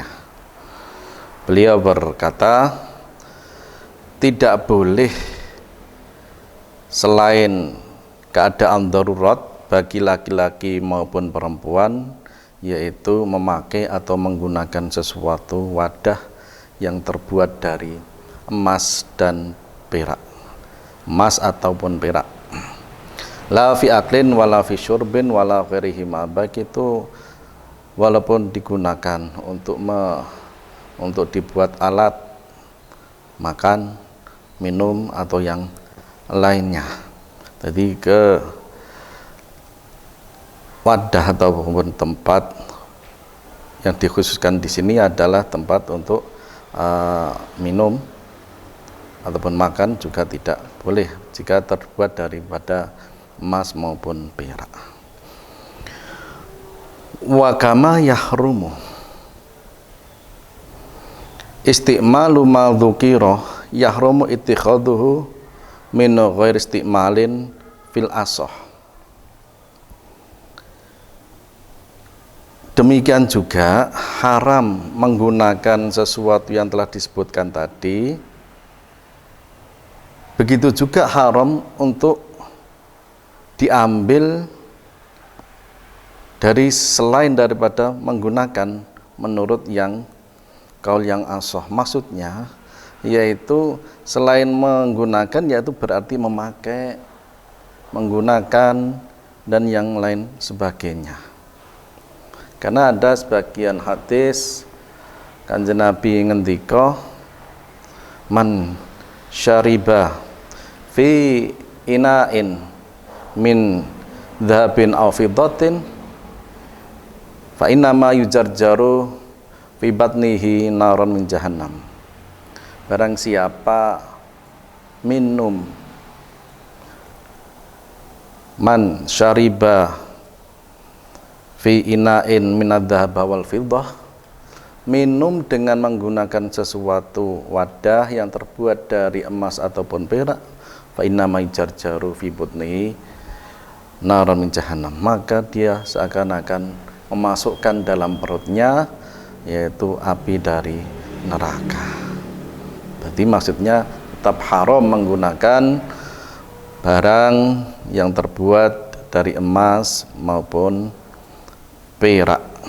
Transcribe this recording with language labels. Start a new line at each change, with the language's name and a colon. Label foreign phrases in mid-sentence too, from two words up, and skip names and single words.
Indonesian: Beliau berkata, tidak boleh selain keadaan darurat bagi laki-laki maupun perempuan, yaitu memakai atau menggunakan sesuatu wadah yang terbuat dari emas dan perak, emas ataupun perak.
Arabic: لا في أكل ولا في شرب ولا غيرهما,
Indonesian: baik itu walaupun digunakan untuk dibuat alat makan, minum atau yang lainnya. Jadi ke wadah ataupun tempat yang dikhususkan di sini adalah tempat untuk minum ataupun makan juga tidak boleh jika terbuat daripada emas maupun perak.
Arabic: وكما يحرم استعمال ما ذكر يحرم اتخاذه من غير استعمال في الأصح.
Indonesian: Demikian juga haram menggunakan sesuatu yang telah disebutkan tadi. Begitu juga haram untuk diambil dari selain daripada menggunakan menurut yang kaul yang asah. Maksudnya yaitu selain menggunakan, yaitu berarti memakai, menggunakan dan yang lain sebagainya. Karena ada sebagian hadis
Javanese: Kanjeng Nabi ngendika,
Arabic: من شرب في إناء من ذهب أو فضة فإنما يجرجر في بطنه نارا من جهنم.
Indonesian: Barang siapa minum,
Arabic: من شرب في إناء من الذهب والفضة,
Indonesian: minum dengan menggunakan sesuatu wadah yang terbuat dari emas ataupun perak,
Arabic: فإنما يجرجر في بطنه نارا من جهنم,
Indonesian: maka dia seakan-akan memasukkan dalam perutnya yaitu api dari neraka. Berarti maksudnya tetap haram menggunakan barang yang terbuat dari emas maupun perak.